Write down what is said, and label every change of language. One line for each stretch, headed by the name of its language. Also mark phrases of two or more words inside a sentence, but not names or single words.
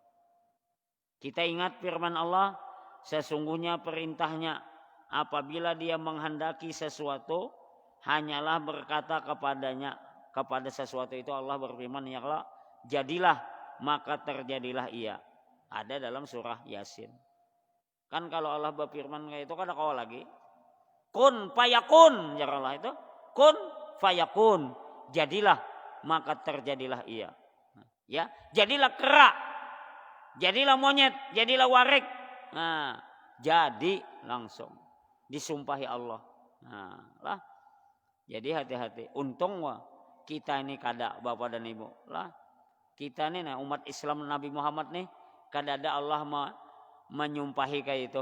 Indonesian: Kita ingat firman Allah, sesungguhnya perintahnya apabila dia menghendaki sesuatu, hanyalah berkata kepadanya, kepada sesuatu itu Allah berfirman, ya Allah, jadilah, maka terjadilah ia. Ada dalam surah Yasin. Kan kalau Allah berfirman kayak itu kan ada kau lagi.
Arabic: Kun fayakun,
Indonesian: ya Allah itu.
Arabic: Kun fayakun,
Indonesian: jadilah, maka terjadilah ia. Ya, jadilah kera. Jadilah monyet, jadilah warik. Nah, jadi langsung disumpahi Allah. Nah, lah. Jadi hati-hati. Untung kita ini kada Bapak dan Ibu. Lah. Kita ini nah, umat Islam Nabi Muhammad nih kada ada Allah menyumpahi kayak itu.